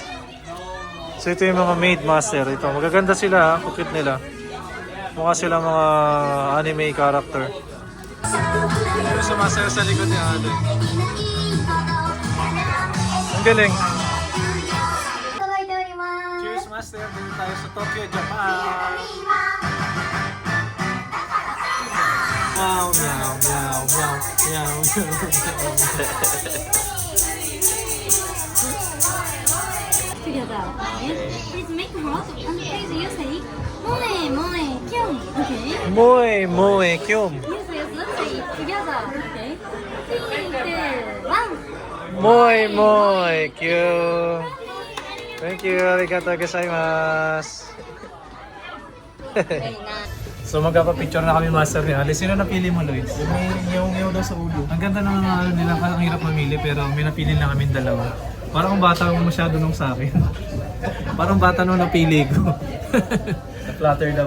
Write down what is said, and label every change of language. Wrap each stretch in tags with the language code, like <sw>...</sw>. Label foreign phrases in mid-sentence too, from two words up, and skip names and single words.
<tl>So ito yung mga maid, master. Ito, magaganda sila, kukit nila. Mukha sila mga anime character. Ito sa master sa likod ni Ate. Ang galing.</tl> <en>Cheers, master.</en> <tl>Dito tayo sa Tokyo, Japan. Meow, meow, meow, meow, meow,</tl> <en>together. Yes. Please make hot and please you say</en> <ja>moe moe kyum.</ja> <en>Okay.</en> <ja>Moe, moe, kyum.</ja> <en>Yes, yes, let's say it together. Okay. 3, 2, 1.</en> <ja>Moe, moe, kyum.</ja> <en>Thank you,</en> <ja>arigatou gozaimasu.</ja> <tl>So magpapapicture na kami, master ni Alice. Sino napili mo, Lloyd? May nyaw-nyaw daw sa ulo. Ang ganda ng mga ano nila, ang hirap mamili pero may napili na kami dalawa. Parang bata mo masyado nung sa akin. Parang bata nung napili ko. Flatter daw.</tl>